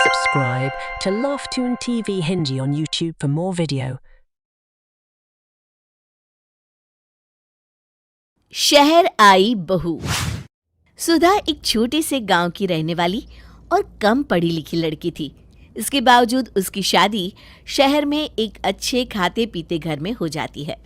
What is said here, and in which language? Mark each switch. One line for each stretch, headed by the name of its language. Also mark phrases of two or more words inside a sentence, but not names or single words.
English: subscribe to Laughtoon TV Hindi on YouTube for more video.
Hindi: शहर आई बहू। सुधा एक छोटे से गांव की रहने वाली और कम पढ़ी लिखी लड़की थी। इसके बावजूद उसकी शादी शहर में एक अच्छे खाते पीते घर में हो जाती है।